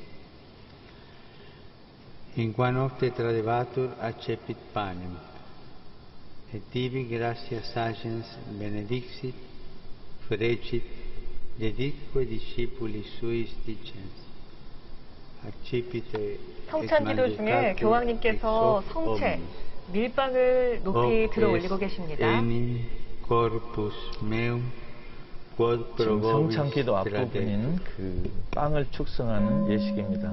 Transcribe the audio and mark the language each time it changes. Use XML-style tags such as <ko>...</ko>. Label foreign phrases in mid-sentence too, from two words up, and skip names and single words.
<la>In qua nocte tradebatur accepit panem, et tibi gratia sagens benedixit, frecit, deditque discipuli suis dicens. Accipite</la> <ko>성찬기도 중에 교황님께서 성체, 밀빵을 높이 들어 올리고 계십니다.</ko> <la>enim corpus meum</la> <ko>지금 성찬기도 앞부분인 그 빵을 축성하는 예식입니다.</ko>